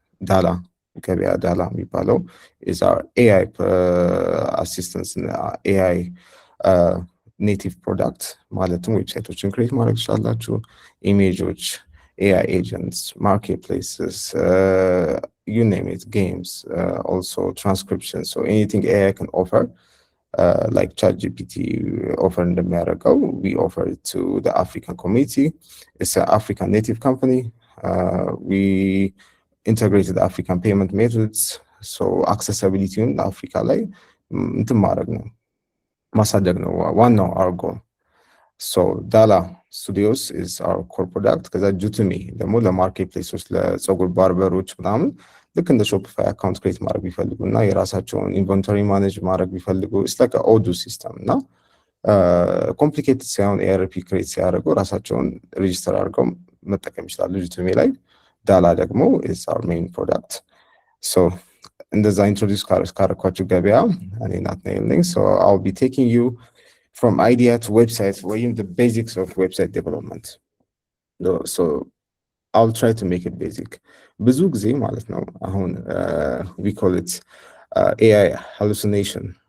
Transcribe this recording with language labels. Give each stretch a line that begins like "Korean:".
Amharic: ዳላ ገበያ ዳላ የሚባለው
English: is our AI assistance and AI ኔቲቭ ፕሮዳክት
Amharic: ማለትም ዌብሳይቶችን ክሬት ማድረግ ትችላላችሁ፣ ኢሜጆች፣ ኤአይ ኤጀንትስ፣ ማርኬት ፕሌስስ፣
English: you name it, games, also transcription. So anything AI can offer, like ChatGPT offer እንደሚያደርገው, we offer it to the African community. It's an African native company. We integrated African payment methods. So accessibility in Africa
Amharic: ላይ እንትን ማድረግ ነው ማሳደግ ነው ዋናው
English: our goal. So Dala Studios is our core product.
Amharic: ከዛ ጁትሚ ደግሞ ለማርኬት ፕሌሶች ለፀጉር ባርበሮች ምናምን ልክ እንደ ሾፒፋይ አካውንት ክሬት ማድረግ ቢፈልጉና የራሳቸውን ኢንቨንቶሪ ማኔጅ ማድረግ ቢፈልጉ
English: it's like a odoo system
Amharic: እና ኮምፕሊኬትድ ሳይሆን ኤአርፒ ክሬት ሲያደርጉ ራሳቸውን ሬጂስተር አድርገው መጠቀም ይችላሉ ጁትሚ ላይ። ዳላ ደግሞ
English: is our main product. So
Amharic: እንደዛ ኢንትሮዲዩስ ካረኳችሁ ገበያ እኔ ናትናኤል ነኝ።
English: So I'll be taking you from idea to website, ወይም the basics of website development. So I'll try to make it basic.
Amharic: ብዙ ጊዜ ማለት ነው አሁን
English: we call it AI hallucination.